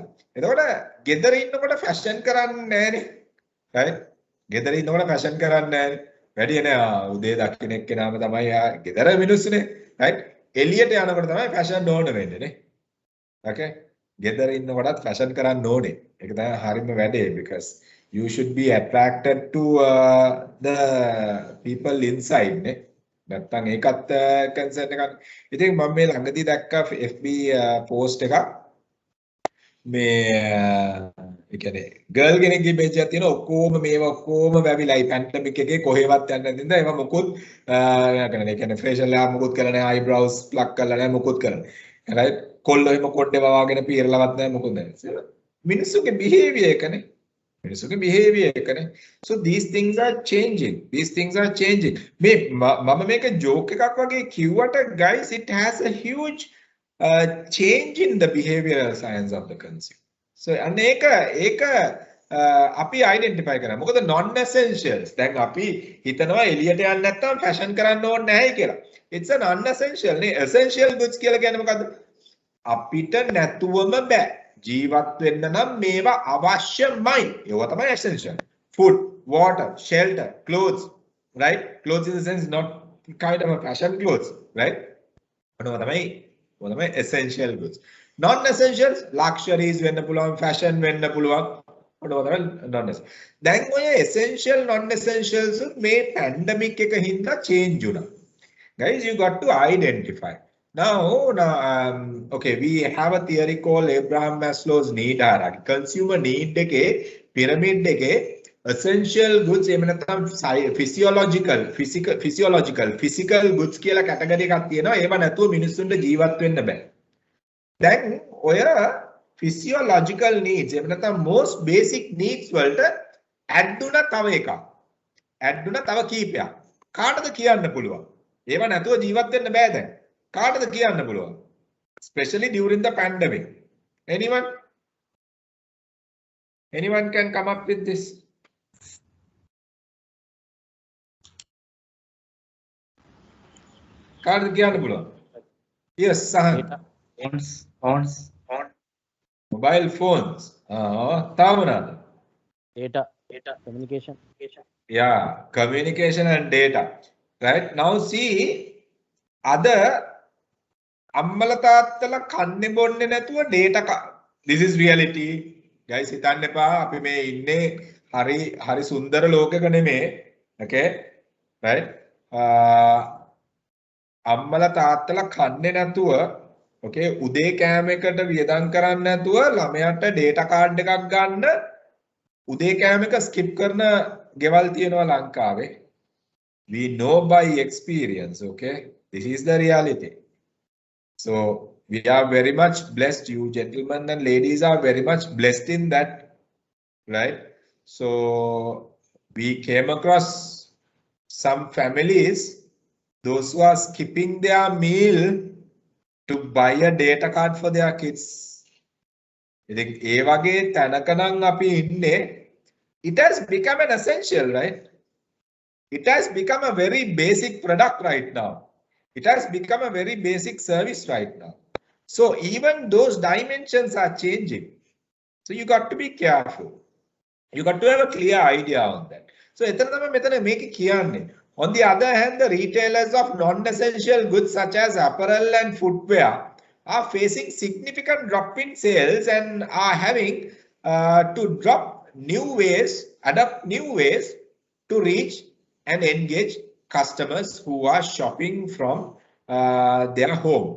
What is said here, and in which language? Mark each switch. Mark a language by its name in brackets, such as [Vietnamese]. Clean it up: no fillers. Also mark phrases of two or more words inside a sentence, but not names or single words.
[Sinhala] එතකොට ගෙදර ඉන්නකොට fashion කරන්නේ නෑනේ. right? ගෙදර ඉන්නකොට fashion කරන්නේ නෑනේ. වැඩි නෑ උදේ දකින්න එක්කෙනාම තමයි ගෙදර මිනිස්සුනේ. right? එළියට යනකොට තමයි fashion ඕන වෙන්නේ නේ. okay? ගෙදර ඉන්නකොටත් fashion කරන්න ඕනේ. ඒක තමයි හරියම වැඩේ, [English] because you should be attracted to the people inside නේ. [Sinhala] නැත්තම් ඒකත් concern එකක්. ඉතින් මම මේ ළඟදී දැක්කා FB post එකක්. මේ ඒ කියන්නේ girl කෙනෙක්ගේ page එකක් තියෙනවා, ඔක්කොම මේවා ඔක්කොම වැවිලායි pandemic එකේ කොහෙවත් යන්නේ නැතිඳ ඒවා මොකුත් ඒ කියන්නේ [English] facial hair [Sinhala] මොකුත් කරලා නැහැ, [English] eyebrows pluck [Sinhala] කරලා නැහැ, මොකුත් කරලා නැහැ. right? කොල්ලෝ එහෙම කොණ්ඩේ වවාගෙන පීරලවත් නැහැ, මොකුත් නැහැ. මිනිස්සුගේ behavior එකනේ. මිනිස්සුගේ behavior එකනේ. [English] So these things are changing. These things are changing. [Sinhala] මේ මම මේක joke එකක් වගේ කිව්වට [English] guys, it has a huge change in the behavioral science of the consumer. [Sinhala] So අන්න ඒක අපි identify කරා. මොකද [English] non essentials. [Sinhala] දැන් අපි හිතනවා එළියට යන්න නැත්නම් fashion කරන්න ඕනේ නැහැ කියලා. [English] It's a non essential නේ. Essential goods [Sinhala] කියලා කියන්නේ මොකද්ද? අපිට නැතුවම බෑ. ජීවත් වෙන්න නම් මේවා අවශ්‍යමයි. ඒවා තමයි essential. [English] Food, water, shelter, clothes, right? Clothes in the sense not kind of a fashion clothes, right? [Sinhala] මොනවා තමයි [English] essential goods. Non essentials, luxuries [Sinhala] වෙන්න පුළුවන්, fashion වෙන්න පුළුවන්. මොනවා තමයි [English] non essential. [Sinhala] දැන් ඔය [English] essential non essentials [Sinhala] මේ pandemic එක හින්දා change වුණා. [English] Guys, you got to identify. Now, okay, we have a theory called Abraham Maslow's need hierarchy. Consumer need එකේ pyramid එකේ essential goods [Sinhala] එහෙම නැත්නම් [English] physical goods කියලා category [Sinhala] එකක් තියෙනවා. ඒව නැතුව මිනිස්සුන්ට ජීවත් වෙන්න බෑ. දැන් ඔය [English] physiological needs [Sinhala] එහෙම නැත්නම් [English] most basic needs [Sinhala] වලට add වුණා තව එකක්. add වුණා තව කීපයක්. කාටද කියන්න පුළුවන්? ඒව නැතුව ජීවත් වෙන්න බෑ දැන්. කාටද කියන්න පුළුවන්? [English] Especially during the pandemic. Anyone can come up with this? [Sinhala] කාටද කියන්න පුළුවන්? [English] Yes, Sahan. Phones. Mobile phones. [Sinhala] තව මොනවාද? [English] Data, communication. Yeah, communication and data. Right? Now see, other [Sinhala] අම්මල තාත්තලා කන්නේ බොන්නේ නැතුව data. [English] This is reality. Guys, [Sinhala] හිතන්න එපා අපි මේ ඉන්නේ හරි සුන්දර ලෝකයක නෙමේ. Okay? Right? අම්මලා තාත්තලා කන්නේ නැතුව okay උදේ කෑම එකට වියදම් කරන්නේ නැතුව ළමයාට [English] data card [Sinhala] එකක් ගන්න උදේ කෑම එක skip කරන ගෙවල් තියෙනවා ලංකාවේ. [English] We know by experience, okay? This is the reality. So we are very much blessed. You gentlemen and ladies are very much blessed in that, right? So we came across some families, those who are skipping their meal to buy a data card for their kids. [Sinhala] ඉතින් ඒ වගේ තැනක නම් අපි ඉන්නේ. [English] It has become an essential, right? It has become a very basic product right now. It has become a very basic service right now. So even those dimensions are changing. So you got to be careful. You got to have a clear idea on that. So on the other hand, the retailers of non-essential goods such as apparel and footwear are facing significant drop in sales and are having to adopt new ways to reach and engage customers who are shopping from their home.